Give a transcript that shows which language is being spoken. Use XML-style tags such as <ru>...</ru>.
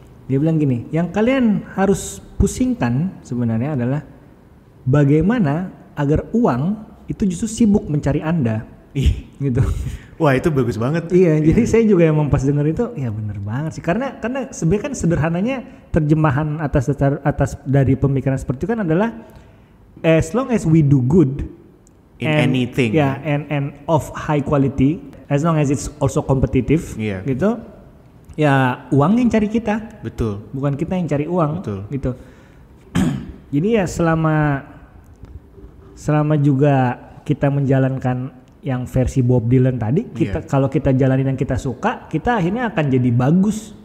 <id>Dia bilang gini, yang kalian harus pusingkan sebenarnya adalah bagaimana agar uang itu justru sibuk mencari Anda. Gitu. Wah, itu bagus banget. Iya, jadi saya juga emang pas denger itu ya bener banget sih. Karena sebenarnya kan sederhananya terjemahan atas dari pemikiran seperti itu kan adalah</id> <en>as long as we do good in anything. Yeah, and of high quality, as long as it's also competitive,</en> <id>gitu. Ya, uang yang cari kita. Betul. Bukan kita yang cari uang. Betul. Gitu. Jadi ya selama juga kita menjalankan yang versi Bob Dylan tadi, kalau kita jalanin yang kita suka, kita akhirnya akan jadi bagus.</id>